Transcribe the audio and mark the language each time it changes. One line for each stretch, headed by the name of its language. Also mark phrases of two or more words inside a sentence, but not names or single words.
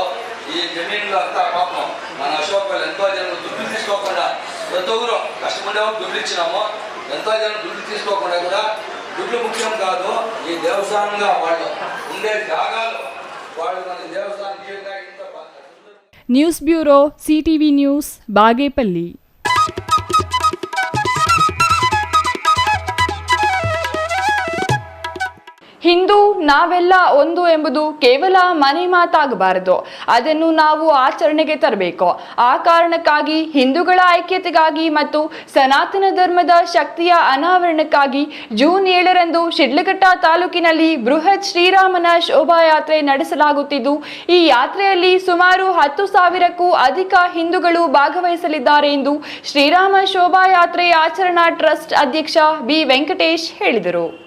Telugu: ఈ జమీన్లో అంతా పాపం మన అశోక్ వాళ్ళు ఎంతో జనం దుడ్లు తీసుకోకుండా ప్రతి ఒక్కరు కష్టపడేవాళ్ళు దుడ్లు ఇచ్చినాము. ఎంతో జనం దుడ్లు తీసుకోకుండా కూడా దుడ్లు ముఖ్యం కాదు. ఈ దేవస్థానంగా వాళ్ళు ఉండే జాగాలు వాళ్ళు మన దేవస్థానం ఇంత న్యూస్ బ్యూరో సిటీవీ న్యూస్ బాగేపల్లి.
Kannada: ಹಿಂದೂ ನಾವೆಲ್ಲ ಒಂದು ಎಂಬುದು ಕೇವಲ ಮನೆ ಮಾತಾಗಬಾರದು, ಅದನ್ನು ನಾವು ಆಚರಣೆಗೆ ತರಬೇಕು. ಆ ಕಾರಣಕ್ಕಾಗಿ ಹಿಂದೂಗಳ ಐಕ್ಯತೆಗಾಗಿ ಮತ್ತು ಸನಾತನ ಧರ್ಮದ ಶಕ್ತಿಯ ಅನಾವರಣಕ್ಕಾಗಿ ಜೂನ್ 7ರಂದು ಶಿಡ್ಲಘಟ್ಟ ತಾಲೂಕಿನಲ್ಲಿ ಬೃಹತ್ ಶ್ರೀರಾಮನ ಶೋಭಾಯಾತ್ರೆ ನಡೆಸಲಾಗುತ್ತಿದ್ದು, ಈ ಯಾತ್ರೆಯಲ್ಲಿ ಸುಮಾರು 10,000ಕ್ಕೂ ಅಧಿಕ ಹಿಂದೂಗಳು ಭಾಗವಹಿಸಲಿದ್ದಾರೆ ಎಂದು ಶ್ರೀರಾಮ ಶೋಭಾಯಾತ್ರೆ ಆಚರಣಾ ಟ್ರಸ್ಟ್ ಅಧ್ಯಕ್ಷ ಬಿ ವೆಂಕಟೇಶ್ ಹೇಳಿದರು.